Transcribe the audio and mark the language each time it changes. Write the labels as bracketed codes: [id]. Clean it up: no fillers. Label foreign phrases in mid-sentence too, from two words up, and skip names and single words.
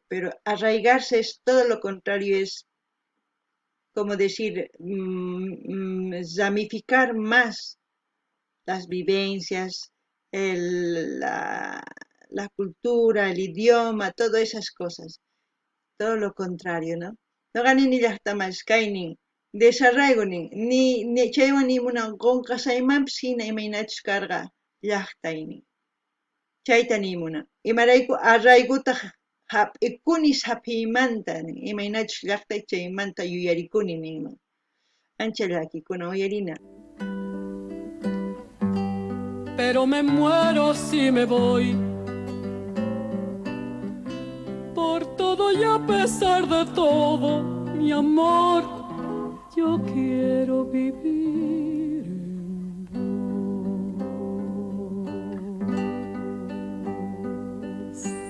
[es] Pero arraigarse es todo lo contrario, es como decir, ramificar más las vivencias, la cultura, el idioma, todas esas cosas. Todo lo contrario, ¿no? [qu] No ganin ni llaqtamas kaynin, desarraigonin, ni chaywan nimunan qonqasaymanpis hina imaynachus karqa llaqtaynin. Chayta nimunan. Imarayku arraiguta hap'ikuni saphimanta, imaynachus llaqtay chaymanta yuyarikuni ninman. Ancha llakikuna uyarina. [es] Pero me muero si me voy, por todo y a pesar de todo, mi amor, yo quiero vivir en vos.